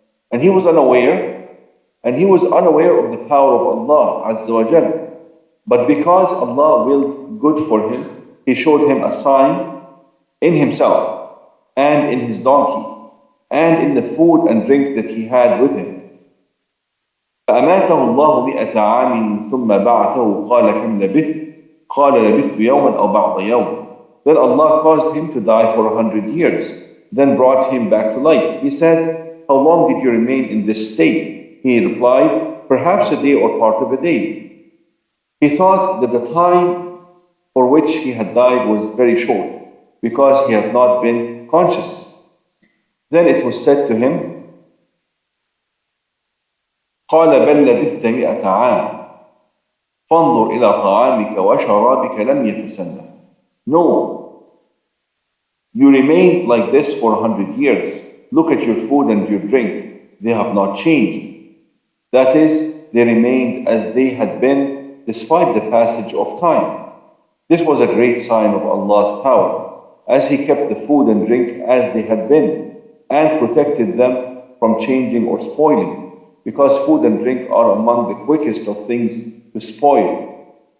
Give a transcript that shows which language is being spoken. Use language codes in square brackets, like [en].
[en] And he was unaware of the power of Allah Azza wa Jalla. But because Allah willed good for him, He showed him a sign in himself and in his donkey and in the food and drink that he had with him. [ar] فأماته الله 100 عام ثم بعثه قال كم لبثت قال لبثت يوما أو بعض يوم. [en] Then Allah caused him to die for 100 years, then brought him back to life. He said, how long did you remain in this state? He replied, perhaps a day or part of a day. He thought that the time for which he had died was very short, because he had not been conscious. Then it was said to him, [ar] قال بل لبثت 100 عام فانظر إلى طعامك وشرابك لم يتسنه. [en] No, you remained like this for 100 years. Look at your food and your drink. They have not changed. That is, they remained as they had been despite the passage of time. This was a great sign of Allah's power, as He kept the food and drink as they had been, and protected them from changing or spoiling, because food and drink are among the quickest of things to spoil.